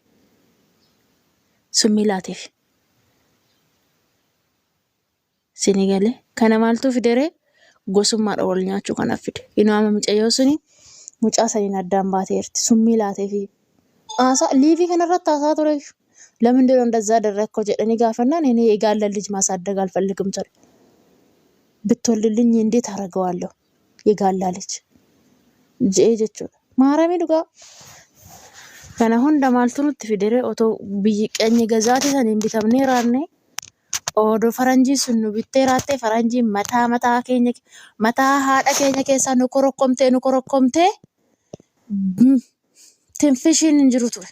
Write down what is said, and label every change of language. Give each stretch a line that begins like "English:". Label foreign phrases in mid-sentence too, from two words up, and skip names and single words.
Oromo: Summii laateef. Sinigalee kana maaltu fidere gosummaadha wal nyaachuu kanaaf fide. Inuu amma mucayyoo suni mucaa saniin addaan baateerti summii laateefi. Liivii kanarratti haasaa ture.
Amharic: ለምንድን ነው እንደዛ አደረግከው
Oromo: jedhanii gaafannaan
Amharic: እኔ የጋለን ልጅ ማሳደግ አልፈልግም ture. ብትወልድልኝ እንዴት አደርገዋለሁ የጋላ ልጅ
Oromo: jechuudha. Maaramii dhugaa. Kana hunda maaltu nutti fidere otoo biyyi qeenyi gazaatii saniin bitamnee raannee odoo faranjii sun nu bittee raattee faranjiin mataa haadha keenya keessaa nu korokkomtee tinfishiin hin jiru ture.